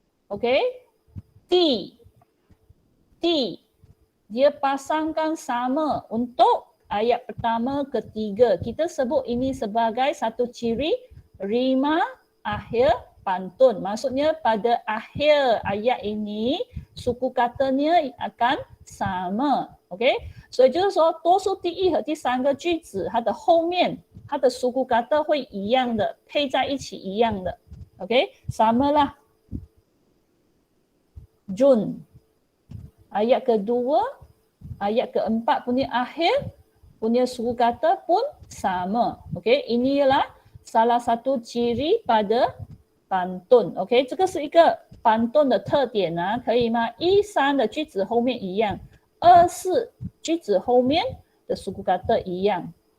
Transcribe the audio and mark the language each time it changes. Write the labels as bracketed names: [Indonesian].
[Malay] Okey, T, dia pasangkan sama untuk ayat pertama, ketiga. Kita sebut ini sebagai satu ciri rima akhir pantun. Maksudnya pada akhir ayat ini suku katanya akan sama. [Chinese] OK， 所以就是说多数第一和第三个句子它的后面它的suku kata会一样的，配在一起一样的。 [Malay] OK， sama lah. Jun. Ayat kedua, ayat keempat punya akhir, punya suku kata pun sama. Okey, ini ialah salah satu ciri pada pantun. [Chinese] Okey， 这个是一个pantun的特点啊，可以吗？一三的句子后面一样，二四句子后面的suku kata一样。